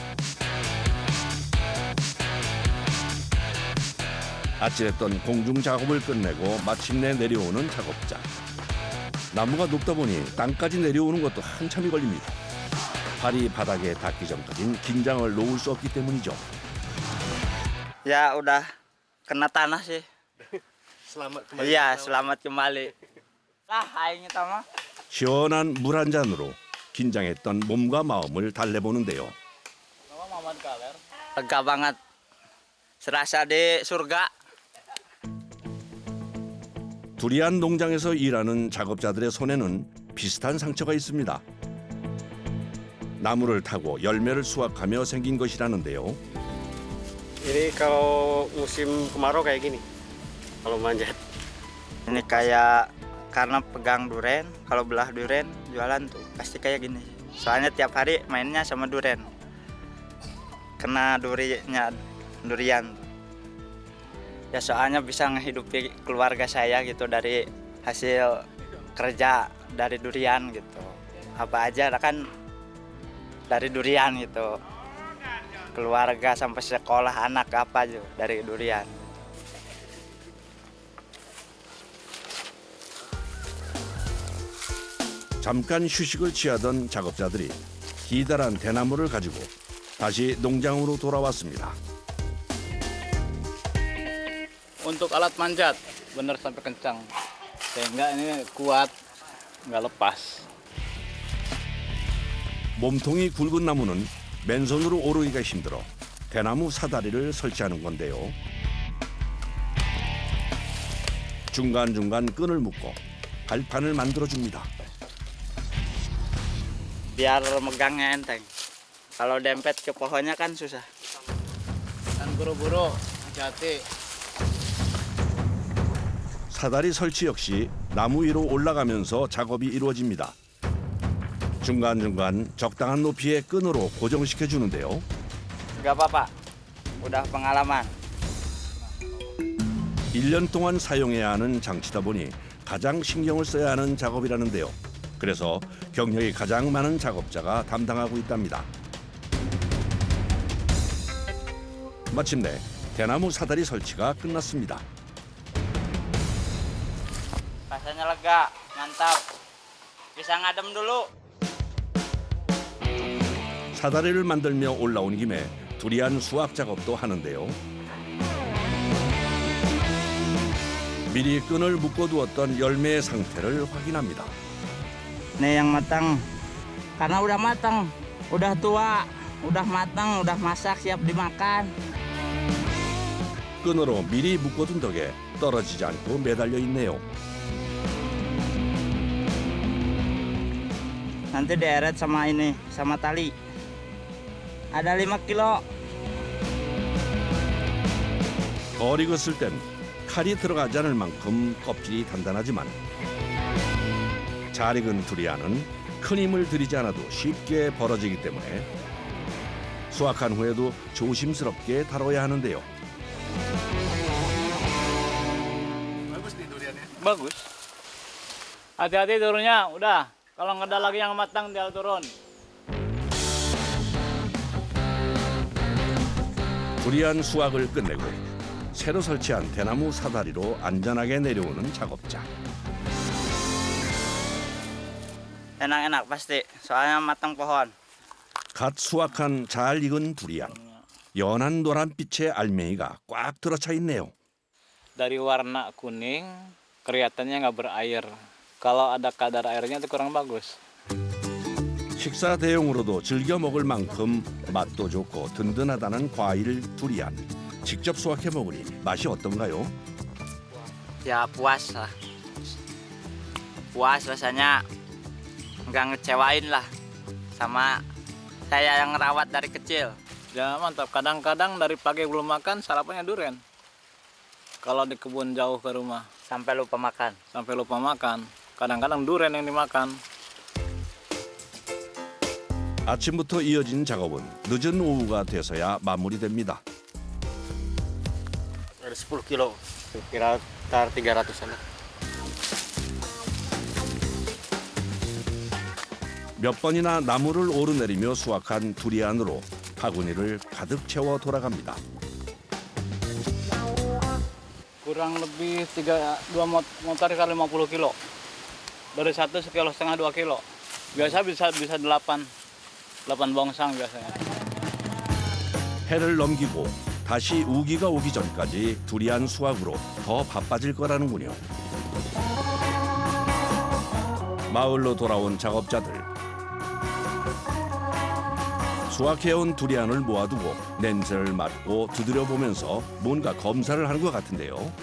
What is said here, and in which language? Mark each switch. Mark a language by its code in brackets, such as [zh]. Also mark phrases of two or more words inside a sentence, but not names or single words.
[ko] 아찔했던 공중 작업을 끝내고 마침내 내려오는 작업자. 나무가 높다 보니 땅까지 내려오는 것도 한참이 걸립니다. 발이 바닥에 닿기 전까진 긴장을 놓을 수 없기 때문이죠. [id] Ya udah kena tanah sih. Selamat kembali. Iya, selamat kembali. [su] Aing eta mah. [ko] 시원한 물 한 잔으로 긴장했던 몸과 마음을 달래보는데요. [id] Lega banget. Serasa di surga. [ko] 두리안 농장에서 일하는 작업자들의 손에는 비슷한 상처가 있습니다. 나무를 타고 열매를 수확하며 생긴 것이라는데요. [id] Ini kalau musim kemarau kayak gini. Kalau manjat. Ini kayak karena pegang duren, kalau belah duren jualan tuh pasti kayak gini. Soalnya tiap hari mainnya sama duren. Kena durian. Ya soalnya bisa ngehidupi keluarga saya gitu dari hasil kerja dari durian gitu. Apa aja kan dari durian gitu. Keluarga sampai sekolah anak apa aja dari durian. [ko] 잠깐 휴식을 취하던 작업자들이 기다란 대나무를 가지고 다시 농장으로 돌아왔습니다. [id] Untuk alat manjat bener sampai kencang sehingga ini kuat nggak lepas. [ko] 몸통이 굵은 나무는 맨손으로 오르기가 힘들어 대나무 사다리를 설치하는 건데요. 중간중간 끈을 묶고 발판을 만들어줍니다. [id] Biar megangnya enteng. Kalau dempet ke pohonnya kan susah. Dan buru-buru hati-hati. [ko] 사다리 설치 역시 나무 위로 올라가면서 작업이 이루어집니다. 중간중간 적당한 높이의 끈으로 고정시켜 주는데요. [id] Gak apa-apa. Udah pengalaman. [ko] 1년 동안 사용해야 하는 장치다 보니 가장 신경을 써야 하는 작업이라는데요. 그래서 경력이 가장 많은 작업자가 담당하고 있답니다. 마침내 대나무 사다리 설치가 끝났습니다. [id] Rasanya lega, mantap. Bisa ngadem dulu. [ko] 사다리를 만들며 올라온 김에 두리안 수확 작업도 하는데요. 미리 끈을 묶어두었던 열매의 상태를 확인합니다. [id] Nih yang matang. Karena udah matang, udah tua, udah matang, udah masak, siap dimakan. [ko] 끈으로 미리 묶어둔 덕에 떨어지지 않고 매달려 있네요. [id] Nanti dieret sama ini, sama tali. Ada 5 kilo. [ko] 덜 익었을 땐 칼이 들어가지 않을 만큼 껍질이 단단하지만 잘 익은 두리안은 큰 힘을 들이지 않아도 쉽게 벌어지기 때문에 수확한 후에도 조심스럽게 다뤄야 하는데요. [id] Bagus nih duriannya. Bagus. Hati-hati turunnya, udah. Kalau nggak ada lagi yang matang, dia turun. [ko] 두리안 수확을 끝내고 새로 설치한 대나무 사다리로 안전하게 내려오는 작업자. [id] Enak-enak pasti, soalnya matang pohon. [ko] 갓 수확한 잘 익은 두리안. 연한 노란빛의 알맹이가 꽉 들어차 있네요. [id] Dari warna kuning, kelihatannya nggak berair. Kalau ada kadar airnya itu kurang bagus. [ko] 식사 대용으로도 즐겨 먹을 만큼 맛도 좋고 든든하다는 과일 두리안. 직접 수확해 먹으니 맛이 어떤가요? [id] Ya puas lah. Puas rasanya. Nggak ngecewain lah. Sama saya yang ngerawat dari kecil. Ya mantap. Kadang-kadang dari pagi belum makan, sarapannya durian. Kalau di kebun jauh ke rumah, sampai lupa makan. sampai lupa makan. Kadang-kadang durian yang dimakan. [ko] 아침부터 이어진 작업은 늦은 오후가 돼서야 마무리됩니다. [id] Ada 10 kilo, kira 300-an. [ko] 몇 번이나 나무를 오르내리며 수확한 두리안으로 바구니를 가득 채워 돌아갑니다. [id] Kurang lebih 2 motor kali 50 kilo. Dari 1 sekilo setengah 2 kilo. Biasa bisa 8 bongsang biasanya. [ko] 해를 넘기고 다시 우기가 오기 전까지 두리안 수확으로 더 바빠질 거라는군요. 마을로 돌아온 작업자들. 수확해온 두리안을 모아두고 냄새를 맡고 두드려 보면서 뭔가 검사를 하는 것 같은데요.